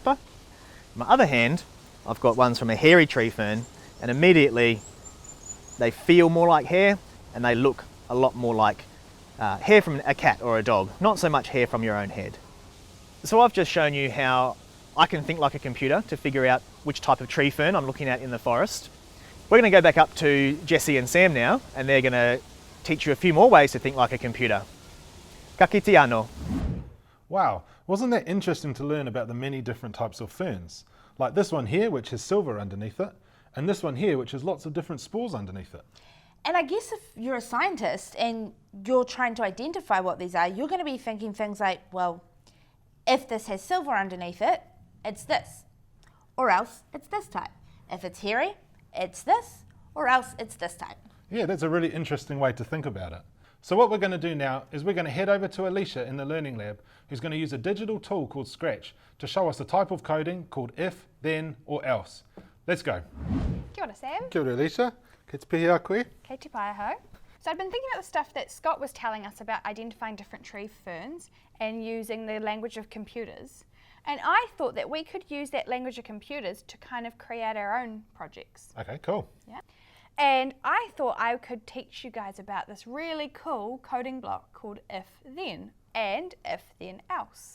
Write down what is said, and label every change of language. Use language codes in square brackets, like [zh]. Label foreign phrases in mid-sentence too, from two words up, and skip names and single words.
[en] On my other hand, I've got ones from a hairy tree fern, and immediately they feel more like hair, and they look a lot more like hair from a cat or a dog, not so much hair from your own head. So I've just shown you how I can think like a computer to figure out which type of tree fern I'm looking at in the forest. We're going to go back up to Jesse and Sam now, and they're going to teach you a few more ways to think like a computer. [mi] Ka kite anō. [en] Wow, wasn't that interesting to learn about the many different types of ferns? Like this one here, which has silver underneath it, and this one here, which has lots of different spores underneath it. And I guess if you're a scientist and you're trying to identify what these are, you're going to be thinking things like, well, if this has silver underneath it, it's this. Or else it's this type. If it's hairy, it's this. Or else it's this type. Yeah, that's a really interesting way to think about it. So what we're going to do now is we're going to head over to Alicia in the Learning Lab, who's going to use a digital tool called Scratch to show us a type of coding called if, then, or else. Let's go. [mi] Kia ora, Sam. Kia ora, Alicia. Kei te pihi a koe. Kei te pai ho. [en] So I've been thinking about the stuff that Scott was telling us about identifying different tree ferns and using the language of computers. And I thought that we could use that language of computers to kind of create our own projects. Okay, cool. Yeah. And I thought I could teach you guys about this really cool coding block called if then and if then else.